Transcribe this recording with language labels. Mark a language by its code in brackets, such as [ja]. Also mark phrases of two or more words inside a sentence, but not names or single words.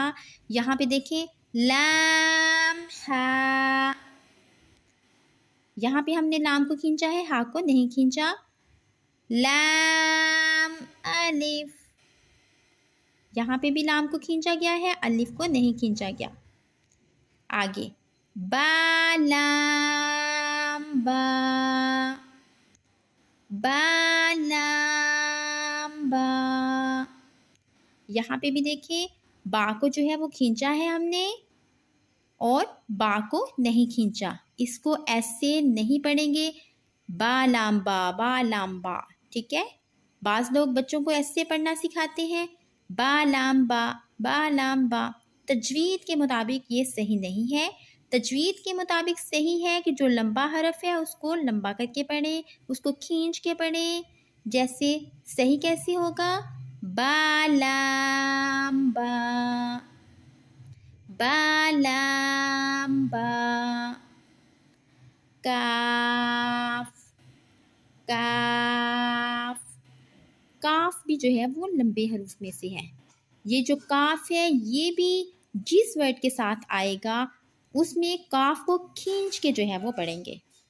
[ur] یہاں پہ دیکھیں لام، ہا۔ یہاں پہ ہم نے لام کو کھینچا ہے، ہا کو نہیں کھینچا۔ لام، الف۔ یہاں پہ بھی لام کو کھینچا گیا ہے، الف کو نہیں کھینچا گیا۔ آگے با، لام، با، با، لام، با۔ یہاں پہ بھی دیکھیں با کو جو ہے وہ کھینچا ہے ہم نے، اور با کو نہیں کھینچا۔ اس کو ایسے نہیں پڑھیں گے با لام با، با لام با۔ ٹھیک ہے، بعض لوگ بچوں کو ایسے پڑھنا سکھاتے ہیں با لام با، با لام با۔ تجوید کے مطابق یہ صحیح نہیں ہے۔ تجوید کے مطابق صحیح ہے کہ جو لمبا حرف ہے اس کو لمبا کر کے پڑھیں، اس کو کھینچ کے پڑھیں۔ جیسے صحیح کیسے ہوگا؟ با لام با، با لام با، کاف کاف، کاف بھی جو ہے وہ لمبے حروف میں سے ہے۔ یہ جو کاف ہے یہ بھی جس ورڈ کے ساتھ آئے گا اس میں کاف کو کھینچ کے جو ہے وہ پڑھیں گے۔